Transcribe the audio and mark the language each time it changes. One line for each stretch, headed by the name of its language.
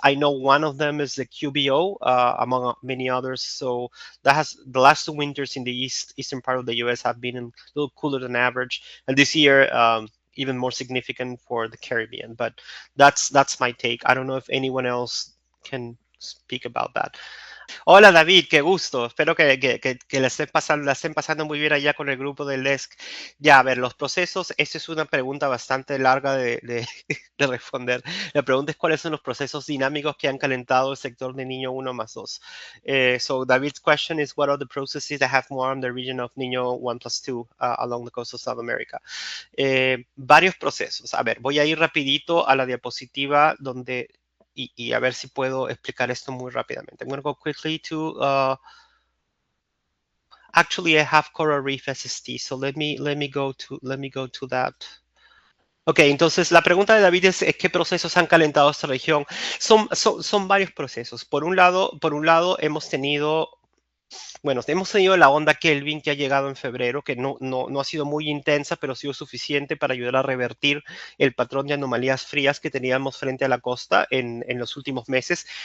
English: I know one of them is the QBO, among many others. So that has the last two winters in the eastern part of the U.S. have been a little cooler than average, and this year. Even more significant for the Caribbean, but that's my take. I don't know if anyone else can speak about that.
Spanish: Hola David, qué gusto. Espero que la estén pasando muy bien allá con el grupo del desk. Ya, a ver, los procesos, esta es una pregunta bastante larga de responder. La pregunta es cuáles son los procesos dinámicos que han calentado el sector de Niño 1 más 2.
English: So David's question is what are the processes that have warmed the region of Niño 1 plus 2 along the coast of South America?
Spanish: Varios procesos. A ver, voy a ir rapidito a la diapositiva donde y a ver si puedo explicar esto muy rápidamente.
English: I'm going to go quickly to, actually I have Coral Reef SST, so let me go to that.
Spanish: Ok, entonces la pregunta de David es ¿qué procesos han calentado esta región? Son varios procesos. Por un lado hemos tenido la onda Kelvin que ha llegado en febrero, que no ha sido muy intensa, pero ha sido suficiente para ayudar a revertir el patrón de anomalías frías que teníamos frente a la costa en los últimos meses.